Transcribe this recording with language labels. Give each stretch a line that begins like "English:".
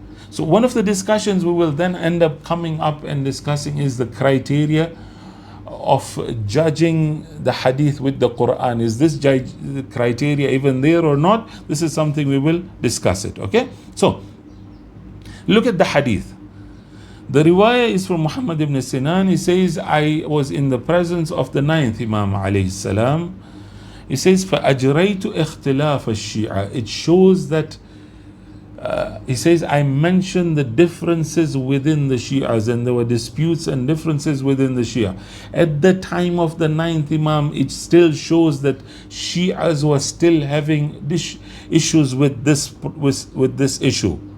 English: So one of the discussions we will then end up coming up and discussing is the criteria of judging the hadith with the Quran. Is this criteria even there or not? This is something we will discuss it. Okay? So, look at the hadith. The riwayah is from Muhammad ibn Sinan. He says, I was in the presence of the 9th Imam alayhi salam. He says,
Arabic: فَأَجْرَيْتُ اخْتِلَافَ الشِّيعَةِ.
English: It shows that, he says, I mentioned the differences within the Shias, and there were disputes and differences within the Shia. At the time of the 9th Imam, it still shows that Shias were still having issues with this issue.